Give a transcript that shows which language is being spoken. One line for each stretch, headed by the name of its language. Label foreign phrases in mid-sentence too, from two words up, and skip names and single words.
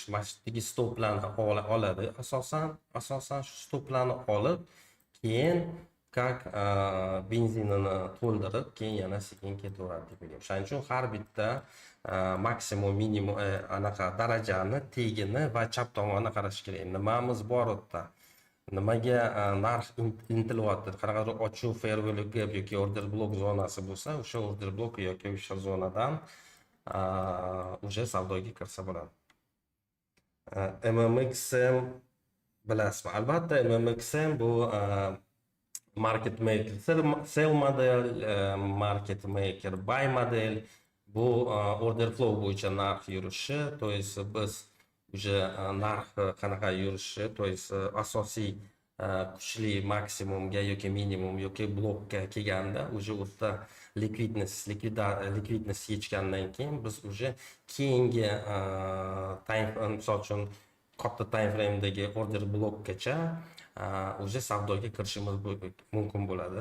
Uzbek: Mashdagi stoplarni oladi. Asosan shu stoplarni olib, keyin как benzinini to'ldirib, keyin yana sekin ketaveradi deb o'ylayman. Shuning uchun har bitta maksimum, minimum anaqa darajani, tegini va chap tomonni qarash kerak. Nimamiz bor u yerda? Nimaga narx intilyapti? Qanaqadir ochuv
English: fair value gap
Uzbek: yoki
English: order block
Uzbek: zonasi bo'lsa, o'sha
English: order block
Uzbek: yoki o'sha zonadan o'sha savdoga kirsa bo'ladi. MMXM bilasizmi?
English: Albatta, MMXM bu market maker, sell model, market maker, buy model, bu order
Uzbek: flow bo'yicha narx yurishi,
Russian: то есть
Uzbek: biz уже narx qanaqa yurishi,
Russian: то есть
Uzbek: asosiy kuchli maksimumga yoki minimum yoki blokka kelganda уже o'rta likvidnost yechgandan keyin biz уже keyingi misol uchun katta
English: time frame'dagi order blokgacha
Uzbek: уже savdoga kirishimiz mumkin bo'ladi.